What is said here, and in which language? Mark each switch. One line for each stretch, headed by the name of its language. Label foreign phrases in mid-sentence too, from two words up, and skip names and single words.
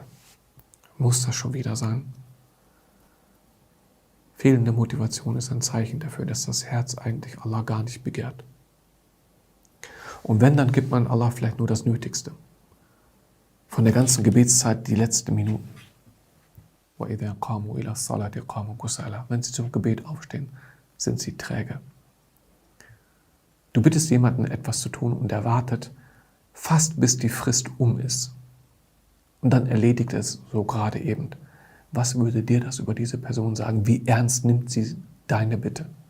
German: Muss das schon wieder sein? Fehlende Motivation ist ein Zeichen dafür, dass das Herz eigentlich Allah gar nicht begehrt. Und wenn, dann gibt man Allah vielleicht nur das Nötigste. Von der ganzen Gebetszeit die letzten Minuten.
Arabic: وَإِذَا قَامُوا إِلَى الصَّلَاةِ قَامُوا كُسَالَى.
German: Wenn sie zum Gebet aufstehen, sind sie träge. Du bittest jemanden, etwas zu tun und er wartet fast bis die Frist um ist. Und dann erledigt es so gerade eben. Was würde dir das über diese Person sagen? Wie ernst nimmt sie deine Bitte?